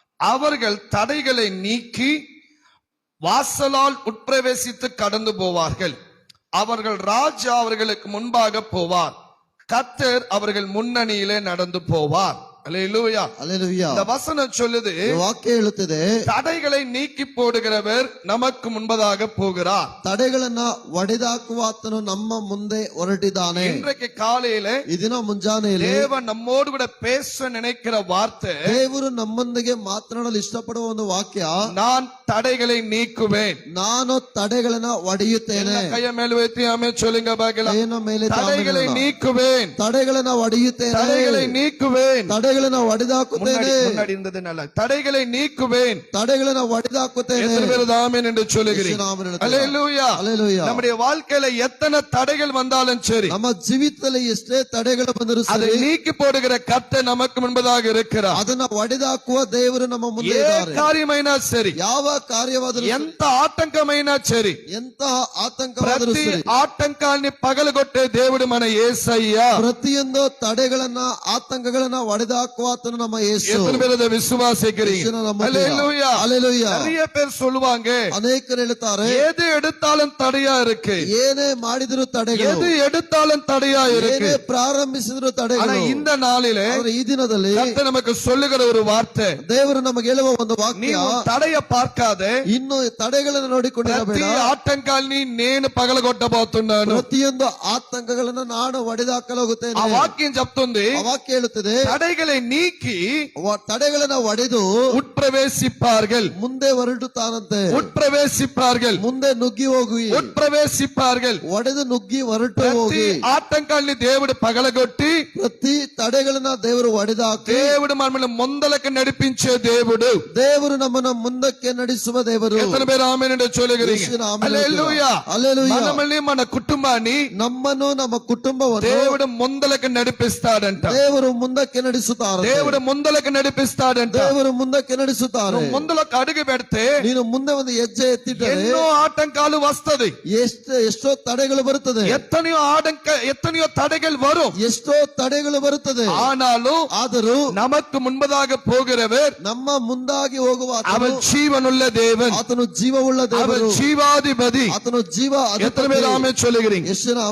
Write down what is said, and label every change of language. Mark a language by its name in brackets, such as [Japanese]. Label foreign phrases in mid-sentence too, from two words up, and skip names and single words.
[Tamil] அவர்கள் தடைகளை நீக்கி வாசலால் உட்பிரவேசித்து கடந்து போவார்கள். அவர்கள் ராஜா அவர்களுக்கு முன்பாக போவார். கர்த்தர் அவர்கள் முன்னணியிலே நடந்து போவார். அல்லேலூயா. அல்லேலூயா. இந்த வசனம் சொல்லுது, [Kannada] ವಾಕ್ಯ ಹೇಳುತ್ತದೆ, [Tamil] தடைகளை நீக்கி போடுகிறவர் நமக்கு முன்பதாக போகிறார். [Kannada] ತಡೆಗಳನ್ನ ಒಡೆದಾಕುವ ಆತನು ನಮ್ಮ ಮುಂದೆ ಹೊರಟಿದ್ದಾನೆ. [Tamil] இன்றைக்கு காலையில [Kannada] ಈ ದಿನ ಮುಂಜಾನೆಯಲ್ಲಿ [Tamil] தேவன் நம்மோடு கூட பேச நினைக்கிற வார்த்தை, [Kannada] ದೇವರು ನಮ್ಮೊಂದಿಗೆ ಮಾತನಾಡಲು ಇಷ್ಟಪಡುವ ಒಂದು ವಾಕ್ಯ, [Tamil] நான் தடைகளை நீக்குவேன். [Kannada] ನಾನು ತಡೆಗಳನ್ನ ಒಡೆಯುತ್ತೇನೆ. [Tamil] கைய மேல வைத்து ஆமென் சொல்லுங்க பாக்கலாம். [Kannada] ಕೈಯನ್ನ ಮೇಲೆ [Tamil] தடைகளை நீக்குவேன், [Kannada] ತಡೆಗಳನ್ನ ಒಡೆಯುತ್ತೇನೆ. [Tamil] தடைகளை நீக்குவேன். [Kannada] ತಡೆಗಳನ್ನ ಒಡೆದಾಕುತ್ತೇನೆ. [Tamil] முன்னாடி இருந்தது நல்லா. தடைகளை நீக்குவேன். [Kannada] ತಡೆಗಳನ್ನ ಒಡೆದಾಕುತ್ತೇನೆ. [Tamil] எத்தனை பேர் ஆமென் என்று சொல்லுகிறீங்க? அல்லேலூயா. அல்லேலೂಯಾ. நம்முடைய வாழ்க்கையில எத்தனை தடைகள் வந்தாலும் சரி, [Kannada] ನಮ್ಮ ಜೀವಿತದಲ್ಲಿ ಎಷ್ಟೇ ತಡೆಗಳು ಬಂದರೂ [Tamil] அதை [Kannada] ಸರಿ, [Tamil] நீக்கி போடுகிற கர்த்தர் நமக்கு முன்பதாக இருக்கிறார். [Kannada] ಅದನ್ನ ಒಡೆದಾಕುವ ದೇವರು ನಮ್ಮ ಮುಂದೆ [Telugu] ఏ [Kannada] ಇದ್ದಾರೆ. [Telugu] కార్యమైనా సరి, [Kannada] ಯಾವ ಕಾರ್ಯವಾದರೂ ಸರಿ, [Telugu] ఎంత ఆటంకమైనా సరి, [Kannada] ಎಂತಹ ಆತಂಕವಾದರೂ [Telugu] ప్రతి [Kannada] ಸರಿ, [Telugu] ఆటంకాన్ని పగలగొట్టే దేవుడు మన యేసయ్య. [Kannada] ಪ್ರತಿಯೊಂದು ತಡೆಗಳನ್ನ ಆತಂಕಗಳನ್ನ ಒಡೆದಾಕುವ ಆತನು ನಮ್ಮ ಯೇಸು. [Tamil] எத்தனை பேர் அதை விசுவாசிக்கிறீங்க? [Kannada] ಯೇಸುನ ನಂಬುತ್ತೀರಾ? [Tamil] அல்லேலூயா. அல்லேலூயா. நிறைய பேர் சொல்லுவாங்க, [Kannada] ಅನೇಕರು ಹೇಳ್ತಾರೆ, [Tamil] எது எடுத்தாலும் தடையா இருக்கு, [Kannada] ಏನೇ ಮಾಡಿದ್ರು ತಡೆಗಳು, [Tamil] எது எடுத்தாலும் தடையா இருக்கு. [Kannada] ಏನೇ ಪ್ರಾರಂಭಿಸಿದ್ರು [Tamil] ஆனா [Kannada] ತಡೆಗಳು. [Tamil] இந்த நாளிலே [Kannada] ಆದ್ರೆ ಈ ದಿನದಲ್ಲಿ [Tamil] கர்த்தர் நமக்கு சொல்லுகிற ஒரு வார்த்தை, [Kannada] ದೇವರು ನಮಗೆ ಹೇಳುವ ಒಂದು ವಾಕ್ಯ, [Tamil] நீ உன் தடைய பார்க்காத, [Kannada] ಇನ್ನು ತಡೆಗಳನ್ನು ನೋಡಿಕೊಂಡಿರಬೇಡ, [Telugu] ప్రతి ఆటంకాల్ని నేను పగలగొట్టబోతున్నాను. [Kannada] ಪ್ರತಿಯೊಂದು ಆತಂಕಗಳನ್ನ ನಾನು ಒಡೆದಾಕಲಾಗುತ್ತೇನೆ. [Telugu] ఆ వాక్యం చెప్తుంది, [Kannada] ಆ ವಾಕ್ಯ ಹೇಳುತ್ತದೆ, [Tamil] தடைகளை நீக்கி [Kannada] ತಡೆಗಳನ್ನ ಒಡೆದು [Tamil] உட்பிரவேசிப்பார்கள், [Kannada] ಮುಂದೆ ಹೊರಡುತ್ತಾನಂತೆ. [Tamil] உட்பிரவேசிப்பார்கள், [Kannada] ಮುಂದೆ ನುಗ್ಗಿ ಹೋಗಿ, [Tamil] உட்பிரவேசிப்பார்கள். [Kannada] ಒಡೆದು ನುಗ್ಗಿ ಹೊರಟು [Telugu] ప్రతి [Kannada] ಹೋಗಿ, [Telugu] ఆటంకాల్ని దేవుడు పగలగొట్టి [Kannada] ಪ್ರತಿ ತಡೆಗಳನ್ನ ದೇವರು ಒಡೆದಾಕಿ, [Telugu] దేవుడు మనల్ని ముందలకు నడిపించే దేవుడు. [Kannada] ದೇವರು ನಮ್ಮನ್ನ ಮುಂದಕ್ಕೆ ನಡೆಸುವ ದೇವರು. [Telugu] ఎత్తన పేరు ఆమేన్ అంటే చూడగలిగి. [Kannada] ಯೇಸುವಿನ ಆಮೆನ್. [Telugu] హల్లెలూయా. హల్లెలూయా. మనల్ని మన కుటుంబాన్ని [Kannada] ನಮ್ಮನ್ನು ನಮ್ಮ ಕುಟುಂಬವನ್ನು [Telugu] దేవుడు ముందలకు నడిపిస్తాడంట. [Kannada] ದೇವರು ಮುಂದಕ್ಕೆ ನಡೆಸುತ್ತಾರೆ. [Telugu] దేవుడు ముందలకు నడిపిస్తాడంట. [Kannada] ದೇವರು ಮುಂದಕ್ಕೆ ನಡೆಸುತ್ತಾರೆ. [Telugu] నువ్వు ముందలకు అడుగు పెడితే [Kannada] ನೀನು ಮುಂದೆ ಒಂದು ಹೆಜ್ಜೆ ಎತ್ತಿಟ್ಟರೆ [Telugu] ఎన్నో ఆటంకాలు వస్తది, [Kannada] ಎಷ್ಟೋ ತಡೆಗಳು ಬರುತ್ತದೆ, [Tamil] எத்தனையோ தடைகள் வரும். [Kannada] ಎಷ್ಟೋ ತಡೆಗಳು ಬರುತ್ತದೆ. [Tamil] ஆனாலும் நமக்கு முன்பதாக போகிறவர் [Kannada] ನಮ್ಮ ಮುಂದಾಗಿ ಹೋಗುವ [Tamil] அவர் ஜீவனுள்ள தேவன், [Kannada] ಆತನು ಜೀವವುಳ್ಳ [Tamil] அவர் [Kannada] ದೇವರು, [Tamil] ஜீவாதிபதி. [Kannada] ಆತನು ಜೀವ [Tamil] எத்தனை பேர் ஆமென் சொல்லுகிறீங்க? [Kannada] ಯೇಸುವಿನ